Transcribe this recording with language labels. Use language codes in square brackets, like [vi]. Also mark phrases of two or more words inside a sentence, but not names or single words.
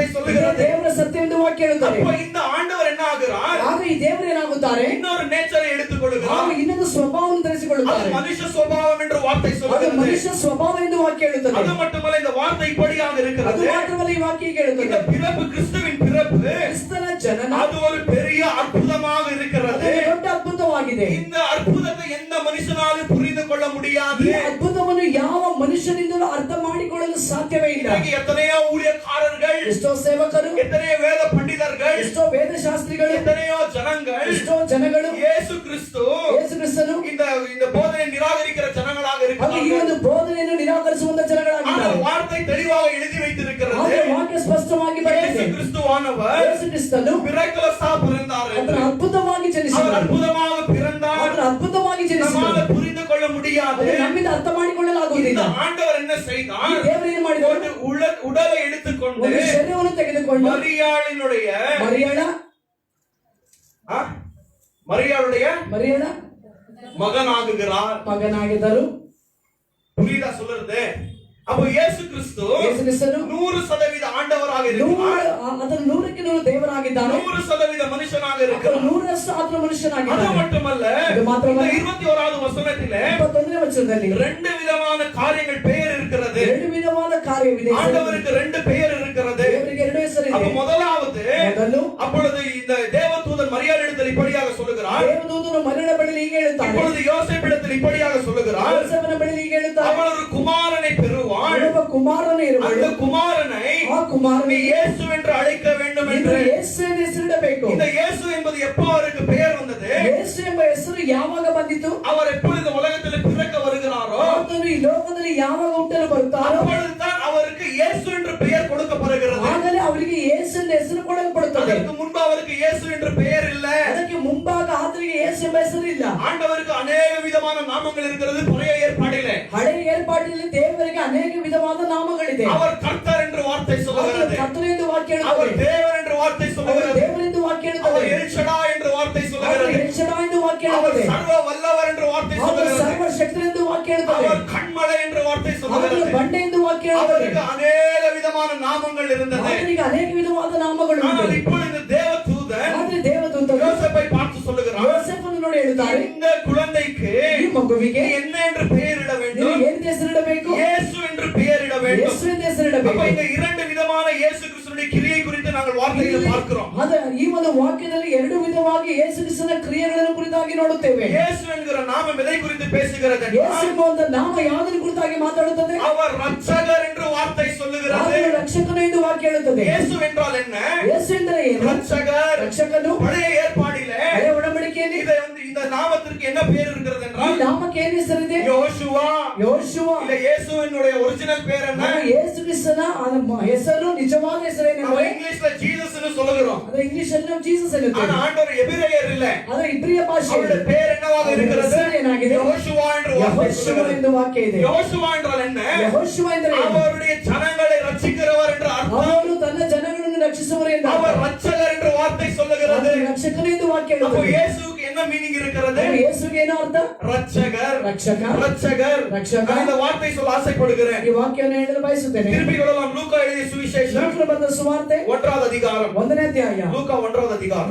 [kn] ಇದು [ta] சொல்லுகிறது. [kn] ದೇವರ ಸತ್ಯ ಎಂದು ವಾಕ್ಯ ಹೇಳುತ್ತದೆ. [ta] அப்ப இந்த ஆண்டவர் என்ன ஆகிறார்? [kn] ಆಗ ಈ ದೇವರು ಏನಾಗುತ್ತಾರೆ? [ta] இன்னொரு நேச்சரை [kn] ಆಗ [ta] எடுத்துக்கொள்கிறார். [kn] ಇನ್ನೊಂದು ಸ್ವಭಾವವನ್ನು [ta] அது [kn] ಧರಿಸಿಕೊಳ್ಳುತ್ತಾರೆ. [ta] மனுஷ சுபாவம் என்று வார்த்தை [kn] ಅದು [ta] சொல்லுகிறது. [kn] ಮನುಷ್ಯ ಸ್ವಭಾವ ಎಂದು ವಾಕ್ಯ ಹೇಳುತ್ತದೆ. [ta] அது மட்டுமல்ல, இந்த வார்த்தை இப்படியாக [kn] ಅದು [ta] இருக்கிறது. [kn] ಮಾತ್ರವಲ್ಲ, ಈ ವಾಕ್ಯ ಹೀಗೆ [ta] இந்த [kn] ಹೇಳುತ್ತದೆ. [ta] பிறப்பு, கிறிஸ்துவின் பிறப்பு, [kn] ಕ್ರಿಸ್ತನ ಜನನ [ta] அது ஒரு பெரிய அற்புதமாக [kn] ಅದು [ta] இருக்கிறது. [kn] ದೊಡ್ಡ ಅದ್ಭುತವಾಗಿದೆ. [ta] இந்த ಅದ್ಭುತத்தை எந்த மனுஷனாலும் புரிந்து கொள்ள முடியாது. [kn] ಈ ಅದ್ಭುತವನ್ನು ಯಾವ ಮನುಷ್ಯನಿಂದಲೂ ಅರ್ಥ ಮಾಡಿಕೊಳ್ಳಲು ಸಾಧ್ಯವೇ ಇಲ್ಲ. [ta] இன்னைக்கு எத்தனையோ ஊழியக்காரர்கள், [kn] ಎಷ್ಟೋ ಸೇವಕರು, [ta] எத்தனையோ வேத பண்டிதர்கள், [kn] ಎಷ್ಟೋ ವೇದಶಾಸ್ತ್ರಿಗಳು, [ta] எத்தனையோ ஜனங்கள் [kn] ಎಷ್ಟೋ ಜನಗಳು [ta] இயேசு கிறிஸ்து [kn] ಯೇಸು ಕ್ರಿಸ್ತನು [ta] இந்த போதனை நிராகரிக்கிற ஜனங்களாக [kn] ಅದು ಈ [ta] இருக்கிறார்கள். [kn] ಒಂದು ಬೋಧನೆಯನ್ನು ನಿರಾಕರಿಸುವಂತ ಜನಗಳಾಗಿದ್ದಾರೆ. [ta] ஆனால் வார்த்தை தெளிவாக எழுதி வைத்திருக்கிறது. [kn] ಆದರೆ ವಾಕ್ಯ ಸ್ಪಷ್ಟವಾಗಿ [ta] இயேசு [kn] ಬರೆದಿದೆ. [ta] கிறிஸ்துவானவர் [kn] ಯೇಸು ಕ್ರಿಸ್ತನು [ta] மிராக்கிளஸா பிறந்தார் என்று. [kn] ಆತನು ಅದ್ಭುತವಾಗಿ [ta] அவர் [kn] ಜನಿಸಿದನು. [ta] அற்புதமாக பிறந்தார். [kn] ಆತನು ಅದ್ಭುತವಾಗಿ ಜನಿಸಿದನು. [ta] நம்மால புரிந்து கொள்ள முடியாது. [kn] ಅದು ನಮ್ಮಿಂದ ಅರ್ಥ ಮಾಡಿಕೊಳ್ಳಲಾಗುವುದಿಲ್ಲ. [ta] இந்த ஆண்டவர் என்ன [kn] ಈ [ta] செய்தார்? [kn] ದೇವರು ಏನು ಮಾಡಿದನು? [ta] ஒரு உடலை எடுத்துக்கொண்டு [kn] ಒಂದು ಶರೀರವನ್ನು ತೆಗೆದುಕೊಂಡು [ta] மரியாளினுடைய [kn] ಮರಿಯಳ [ta] மகனாகுகிறார். [kn] ಮಗನಾಗಿದ್ದರು. [ta] புரியுதா சொல்றது? அப்போ இயேசு கிறிஸ்து [kn] ಯೇಸು ಕ್ರಿಸ್ತನು [ta] 100% ஆண்டவராக இருக்கிறார். [kn] ಆತನು 100ಕ್ಕೆ 100 ದೇವರಾಗಿದ್ದಾನೆ. [ta] 100% ಮನುಷ್ಯನಾக [kn] ಆತನು [ta] இருக்கிறார். [kn] 100ರಷ್ಟು ಆತನು [ta] அது [kn] ಮನುಷ್ಯನಾಗಿದ್ದಾನೆ. [ta] மட்டுமல்ல, இது மாத்திரமல்ல, 21வது வசனத்திலே [kn] 21ನೇ ವಚನದಲ್ಲಿ [ta] ரெண்டு விதமான காரியங்கள் பெயர் இருக்கிறது. [kn] ಎರಡು ವಿಧವಾದ ಕಾರ್ಯವಿದೆ. [ta] ஆண்டவருக்கு ரெண்டு பெயர் இருக்கிறது. [kn] ದೇವರಿಗೆ ಎರಡು ಹೆಸರಿದೆ. [ta] அப்ப முதலாவது, [kn] ಮೊದಲು [ta] அப்பொழுது இந்த தேவதூதன் மரியாளிடத்தில் இப்படியாக சொல்லுகிறார். [kn] ದೇವದೂತನು ಮರಿಯಳ ಬಳಿಯಲ್ಲಿ ಹೀಗೆ ಹೇಳುತ್ತಾನೆ. [ta] இப்பொழுது யோசேப்பிடத்தில் இப்படியாக சொல்லுகிறார். [kn] ಯೋಸೇಫನ ಬಳಿಯಲ್ಲಿ ಹೀಗೆ ಹೇಳುತ್ತಾನೆ. [ta] அவள் ஒரு குமாரனை பெறுவாள். [kn] ಒಬ್ಬ ಕುಮಾರನೇ ಇರುವಳು. [ta] அந்த குமாரனை [kn] ಆ ಕುಮಾರನೇ [ta] இயேசு என்று அழைக்க வேண்டும் என்று. [kn] ಯೇಸು ಎಂದು ಹೆಸರಿಡಬೇಕು. [ta] இந்த இயேசு என்பது எப்போ அவருக்கு பெயர் வந்தது? [kn] ಯೇಸು ಎಂಬ ಹೆಸರು ಯಾವಾಗ ಬಂದಿತು? [ta] அவர் எப்பொழுது உலகத்தில் பிறக்க வருகிறாரோ [kn] ಆತನು ಈ ಲೋಕದಲ್ಲಿ ಯಾವಾಗ ಹುಟ್ಟಲು ಬರುತ್ತಾರೋ [ta] அப்பொழுதுதான் அவருக்கு இயேசு என்று பெயர் இல்ல. [kn] ಅದಕ್ಕೆ ಮುಂಭಾಗ ಆತನಿಗೆ ಯೇಸು ಎಂಬ ಹೆಸರಿಲ್ಲ. [ta] ஆண்டவருக்கு அநேக விதமான நாமங்கள் இருக்கிறது பழைய ஏற்பாட்டிலே. [kn] ಹಳೆಯ ಏರ್ಪಾಟಿನಲ್ಲಿ ದೇವರಿಗೆ ಅನೇಕ ವಿಧವಾದ ನಾಮಗಳಿದೆ. [ta] அவர் கர்த்தர் என்று வார்த்தை சொல்லுகிறது. [kn] ಕರ್ತನು ಎಂದು ವಾಕ್ಯ [ta] அவர் [kn] ಹೇಳುತ್ತದೆ. [ta] தேவன் என்று வார்த்தை சொல்லுகிறது. [kn] ದೇವರೆಂದು ವಾಕ್ಯ [ta] அவர் [kn] ಹೇಳುತ್ತದೆ. [ta] எல் ஷடாய் என்று வார்த்தை சொல்லுகிறது. [kn] ಎಲ್ ಶಡಾಯ್ ಎಂದು ವಾಕ್ಯ [ta] அவர் [kn] ಹೇಳುತ್ತದೆ. [ta] சர்வ வல்லவர் என்று வார்த்தை [kn] ಅವರು [ta] சொல்லுகிறது. [kn] ಸರ್ವಶಕ್ತನೆಂದು ವಾಕ್ಯ ಹೇಳುತ್ತದೆ. [ta] அவர் கண்மலை என்று வார்த்தை [kn] ಅವರು [ta] சொல்லுகிறது. [kn] ಬಂಡೆ ಎಂದು ವಾಕ್ಯ ಹೇಳುತ್ತದೆ. [ta] அவருக்கு அநேக விதமான நாமங்கள் இருந்தது. [kn] ಆತನಿಗೆ ಅನೇಕ ವಿಧವಾದ ನಾಮಗಳು [ta] ஆனால் [kn] ಉಂಟು. [ta] இப்பொழுது தேவதூதன் [kn] ಆದ್ರೆ ದೇವದೂತರು [ta] யோசேப்பை பார்த்து சொல்லுகிறார், [kn] ಯೋಸೇಫನನ್ನು ನೋಡಿ ಹೇಳುತ್ತಾರೆ, [ta] இந்த குழந்தைக்கு [kn] ಈ ಮಗುವಿಗೆ [ta] என்ன என்று பெயரிட [kn] ನೀವು [ta] வேண்டும்? [kn] ಏನು ಹೆಸರಿಡಬೇಕು? [ta] இயேசு என்று பெயரிட வேண்டும். [kn] ಯೇಸು ಎಂದು [ta] அப்ப [kn] ಹೆಸರಿಡಬೇಕು. [ta] இந்த இரண்டு விதமான இயேசு கிறிஸ்துவின் கிரியை குறித்து நாங்கள் வார்த்தைகளை பார்க்கிறோம். [kn] ಈ ಒಂದು ವಾಕ್ಯದಲ್ಲಿ ಎರಡು ವಿಧವಾಗಿ ಯೇಸು ಕ್ರಿಸ್ತನ ಕ್ರಿಯೆಗಳನ್ನು ಕುರಿತಾಗಿ ನೋಡುತ್ತೇವೆ. [ta] இயேசு என்கிற நாமம் எதை குறித்து பேசுகிறது? [kn] ಯೇಸು ಎಂಬ ಒಂದು ನಾಮ ಯಾವುದರ ಕುರಿತಾಗಿ ಮಾತಾಡುತ್ತದೆ? [ta] அவர் ரட்சகர் என்று வார்த்தை சொல்லுகிறது. [kn] ಆತನು ರಕ್ಷಕನು ಎಂದು ವಾಕ್ಯ ಹೇಳುತ್ತದೆ. [ta] இயேசு என்றால் என்ன? [kn] ಯೇಸು ಎಂದರೆ ಏನು? [ta] ரட்சகர். [kn] ರಕ್ಷಕನು. [ta] பழைய ஏற்பாடிலே [kn] ಹಳೆಯ ಒಡಂಬಡಿಕೆಯಲ್ಲಿ [ta] இந்த நாமத்திற்கு என்ன பேர் இருக்கிறது [kn] ಈ [ta] என்றால் [kn] ನಾಮಕ್ಕೆ ಏನು ಹೆಸರಿದೆ? [ta] யோசுவா. [kn] ಯೋಶುವ. [ta] இல்ல இயேசுவினுடைய ஒரிஜினல் பேர் என்ன? [kn] ಯೇಸು ಕ್ರಿಸ್ತನ ಹೆಸರು ನಿಜವಾದ [ta] நம்ம [kn] ಹೆಸರೇನೆಂದರೆ [ta] இங்கிலீஷ்ல ஜீசஸ்னு சொல்லுகிறோம். [kn] ಅದು ಇಂಗ್ಲಿಷ್ ಅಲ್ಲಿ ನಾವು ಜೀಸಸ್ [ta] ஆனா [kn] ಎನ್ನುತ್ತೇವೆ. [ta] ஆண்டவர் எபிரேயர் இல்ல. [kn] ಅದು ಇಬ್ರಿಯ ಭಾಷೆ. [ta] அவருடைய பேர் என்னவாக இருக்கிறது? [kn] ಹೆಸರು ಏನಾಗಿದೆ? [ta] யோசுவா என்று வார்த்தை [kn] ಯೆಹೋಶುವ [ta] சொல்லுகிறது. [kn] ಎಂದು ವಾಕ್ಯ ಇದೆ. [ta] யோசுவா என்றால் என்ன? [kn] ಯೆಹೋಶುವ ಎಂದರೆ ಏನು? [ta] அவருடைய ஜனங்களை ரட்சிக்கிறவர் என்று அர்த்தம். [kn] ಅವರು ತನ್ನ ಜನಗಳನ್ನು ರಕ್ಷಿಸುವರು ಎಂದು [ta] அவர் [kn] ಅರ್ಥ. [ta] ரட்சகர் என்று வார்த்தை சொல்லுகிறது. [kn] ಆತನು ರಕ್ಷಕನು ಎಂದು ವಾಕ್ಯ [ta] அப்போ [kn] ಹೇಳುತ್ತದೆ. [ta] இயேசுவுக்கு என்ன மீனிங் இருக்கிறது? [kn] ಅದು ಯೇಸುವಿಗೆ ಏನು ಅರ್ಥ? [ta] ரட்சகர். [kn] ರಕ್ಷಕ. [ta] ரட்சகர். ரட்சக. நான் இந்த வார்த்தை சொல்ல ஆசைப்படுகிறேன். [kn] ಈ ವಾಕ್ಯವನ್ನು ಹೇಳಲು ಬಯಸುತ್ತೇನೆ. [ta] திருப்பி கொள்ளலாம். லூக்கா எழுதிய சுவிசேஷம் [kn] ಲೂಕನ ಬರೆದ ಸುವಾರ್ತೆ [ta] 1வது அதிகாரம். [kn] 1ನೇ ಅಧ್ಯಾಯ. [ta] லூக்கா 1வது அதிகாரம்.